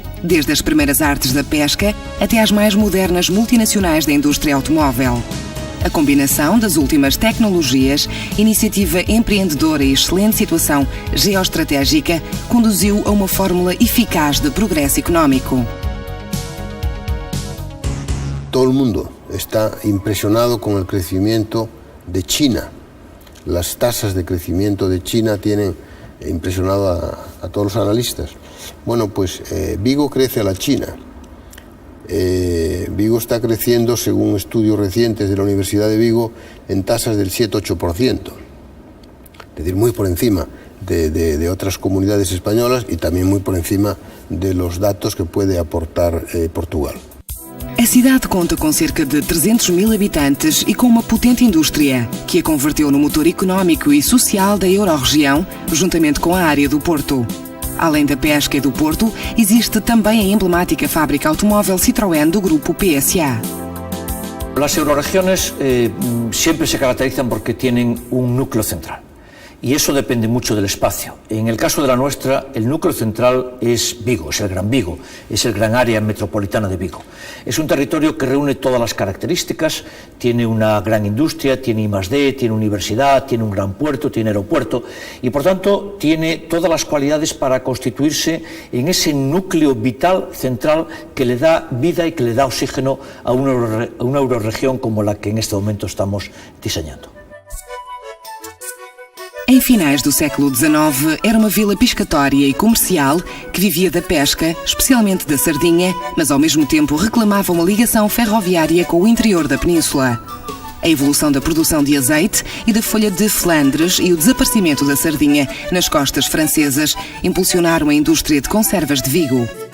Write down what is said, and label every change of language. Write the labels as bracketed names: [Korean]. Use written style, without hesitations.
[Portuguese] Desde as primeiras artes da pesca até às mais modernas multinacionais da indústria automóvel. A combinação das últimas tecnologias, iniciativa empreendedora e excelente situação geoestratégica conduziu a uma fórmula eficaz de progresso económico. [Spanish] Todo el mundo está impresionado con el crecimiento de China. Las tasas de crecimiento de China tienen impresionado a todos los analistas. Bueno, pues Vigo crece a la China. Vigo está creciendo, según estudios recientes de la Universidad de Vigo, en tasas del 7-8%. Es decir, muy por encima de otras comunidades españolas y también muy por encima de los datos que puede aportar Portugal. [Portuguese] A cidade conta com cerca de 300.000 habitantes e com uma potente indústria, que a converteu no motor económico e social da Eurorregião, juntamente com a área do Porto. Além da pesca e do Porto, existe também a emblemática fábrica automóvel Citroën do grupo PSA. [Spanish] Las eurorregiones siempre se caracterizan porque tienen un núcleo central. Y eso depende mucho del espacio. En el caso de la nuestra, el núcleo central es Vigo, es el Gran Vigo, es el gran área metropolitana de Vigo. Es un territorio que reúne todas las características, tiene una gran industria, tiene I+D, tiene universidad, tiene un gran puerto, tiene aeropuerto y por tanto tiene todas las cualidades para constituirse en ese núcleo vital central que le da vida y que le da oxígeno a una eurorregión como la que en este momento estamos diseñando. [Portuguese] Em finais do século XIX, era uma vila pescatória e comercial que vivia da pesca, especialmente da sardinha, mas ao mesmo tempo reclamava uma ligação ferroviária com o interior da península. A evolução da produção de azeite e da folha de Flandres e o desaparecimento da sardinha nas costas francesas impulsionaram a indústria de conservas de Vigo.